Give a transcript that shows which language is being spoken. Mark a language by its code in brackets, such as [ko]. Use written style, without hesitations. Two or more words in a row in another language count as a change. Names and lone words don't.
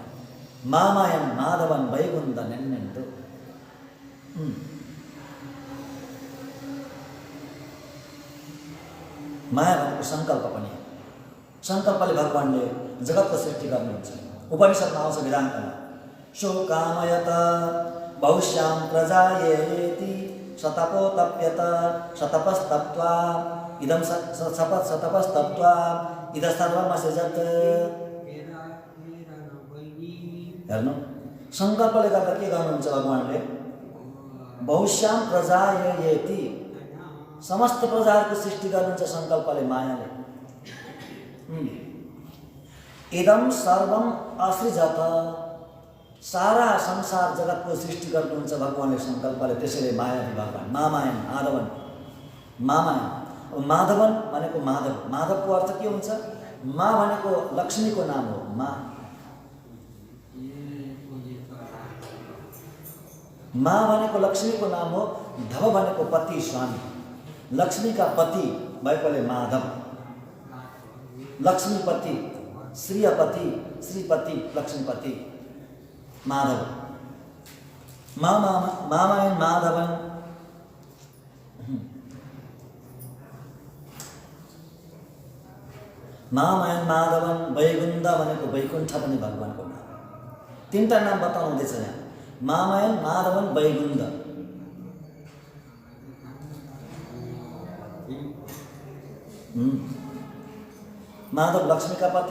[sa] मामायम माधवन वैकुण्ठ नन्यन्तो। [ne] माया भनेको सङ्कल्प पनि हो। सङ्कल्पले भगवानले जगतको सृष्टि गर्नुहुन्छ। उपनिषदमा आउँछ वेदान्तमा, [sa] शोकामयत बहुश्यां प्रजायेति सतपो तप्यत सतपस्तप्त्वा इदं सतपस्तप्त्वा इद सर्वमसृजत्। [ne] हेर्नु, सङ्कल्पले गर्दा के गर्नुहुन्छ भगवानले? [sa] बहुश्यां प्रजायेति, [ne] समस्त प्रजाहरूको सृष्टि गर्नुहुन्छ सङ्कल्पले, मायाले। [sa] इदं सर्वम असृजत, [ne] सारा संसार जगतको सृष्टि गर्नुहुन्छ भगवानले सङ्कल्पले। त्यसैले मायावी भगवान। [sa] मामायन माधवन, [ne] मामायन। माधवन भनेको माधव, माधवको अर्थ के हुन्छ? मा भनेको लक्ष्मीको नाम हो, मा। मा भनेको लक्ष्मीको नाम हो, धव भनेको पति, स्वामी। लक्ष्मीका पति भएकोले माधव। लक्ष्मीपति, श्रीपति, श्रीपति, लक्ष्मीपति, माधव। [sa] मामायन माधवन। मामायन माधवन। [ne] वैकुण्ठ भनेको वैकुण्ठ पनि भगवानको नाम। तीनटा नाम बताउनु हुँदैछ यहाँ। [sa] मामायन माधवन वैकुण्ठ। [ne] माधव लक्ष्मीका पति।